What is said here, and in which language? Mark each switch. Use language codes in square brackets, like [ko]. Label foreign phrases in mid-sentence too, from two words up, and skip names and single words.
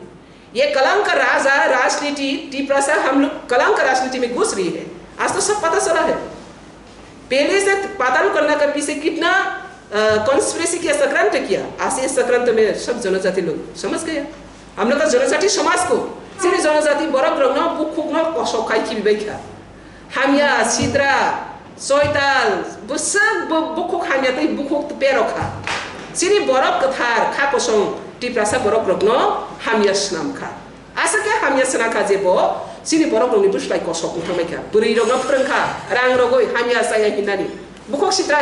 [hi] ये कलंक राजा राजनीति तिपरासा हम लोग कलंक राजनीति में घुस रही है। आज तो सब पता चला है। पहले से पाताल करने का पीछे कितना कॉन्स्पिरेसी किया, सक्रांत किया। आज इस सक्रांत में सब जनजाति लोग समझ गए। हम लोग का जनजाति समाज को सिर्फ जनजाति [trp] बरक रंगना बुखुकना कसौखाई की बेखा हामिया सिद्रा सोयताल बुसक बुखुक हामिया तै बुखुक पेरोखा सिर्फ बरक कथार खा कसं तिपरासा बरक रंगना हामिया स्नाम खा आसा के हामिया स्ना खा जेबो सिर्फ बरक रंगनि बुसलाय कसौक थमायखा बुरै रंगना फोरोंखा रां रगै हामिया साया हिनानि बुखुक सिद्रा